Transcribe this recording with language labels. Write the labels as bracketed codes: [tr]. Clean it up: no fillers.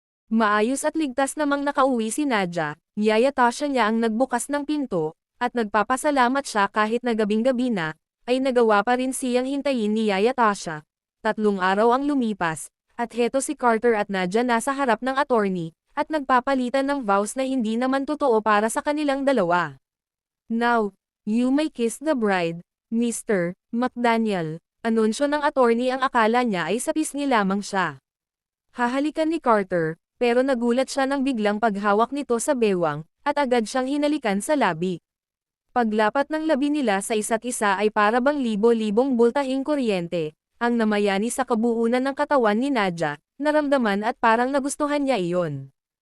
[tl] Maayos at ligtas namang nakauwi si Nadja, yayata niya ang nagbukas ng pinto, at nagpapasalamat siya kahit na gabing-gabi na, ay nagawa pa rin siyang hintayin ni Yaya Tasha. 3 araw ang lumipas, at heto si Carter at Nadja nasa harap ng attorney, at nagpapalitan ng vows na hindi naman totoo para sa kanilang dalawa. [en] Now, you may kiss the bride, Mr. McDaniel. [tl] Anunsyo ng attorney ang akala niya ay sa pisngi lamang siya. Hahalikan ni Carter, pero nagulat siya nang biglang paghawak nito sa bewang, at agad siyang hinalikan sa labi. Paglapat ng labi nila sa isa't isa ay para bang libo-libong bultahing kuryente, ang namayani sa kabuunan ng katawan ni Nadja, naramdaman at parang nagustuhan niya iyon.